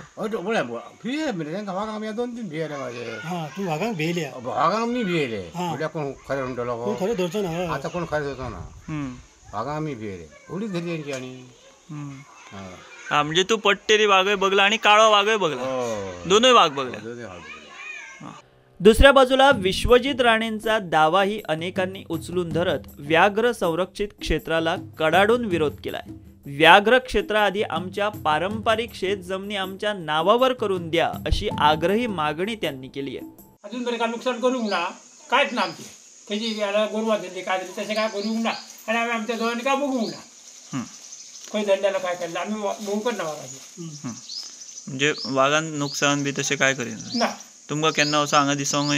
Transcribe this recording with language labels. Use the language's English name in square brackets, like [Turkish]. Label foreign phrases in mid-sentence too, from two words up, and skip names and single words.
[Konkani] हय म्हळ्यार भिये मरे तांकां वाघ आमी 2-3 भियेले म्हाजे हा तू वाघांक भेयल्या वाघांक आमी भियेले हां. म्हळ्यार कोण खरें म्हणटलो तूं खरें धरचो ना हय. आतां कोण खरें जातो ना हम्म, वाघांक आमी भियेले उडीच धरली तेंची आनी हम्म. हय. हा म्हणजे तू पट्टेली वाघय बघला आणि काळो वाघय बघला हय. दोनूय वाघ बघल्या दोनूय वाघ बघले. [Marathi] दुसऱ्या बाजूला विश्वजित राणेंचा दावाही अनेकांनी उचलून धरत व्याघ्र संरक्षित क्षेत्राला कडाडून विरोध केलाय. व्याघ्र क्षेत्राआधी आमच्या पारंपरिक शेत जमिनी आमच्या नावावर करून द्या अशी आग्रही मागणी त्यांनी केली आहे. [Konkani] अजून बरें काय नुकसान करूंक ना कांयच ना आमचें खंयची गोरवां धरली काय धरली तशें काय करूंक ना आनी आमी आमच्या दोळ्यांनी काय बघूंक ना खंय धरलेलो काय केल्लो आमी बघूंकच ना वाघाचें म्हणजे वाघान नुकसान बी तशें काय करिना ना तुमकां केन्ना असो हांगा दिसोंकय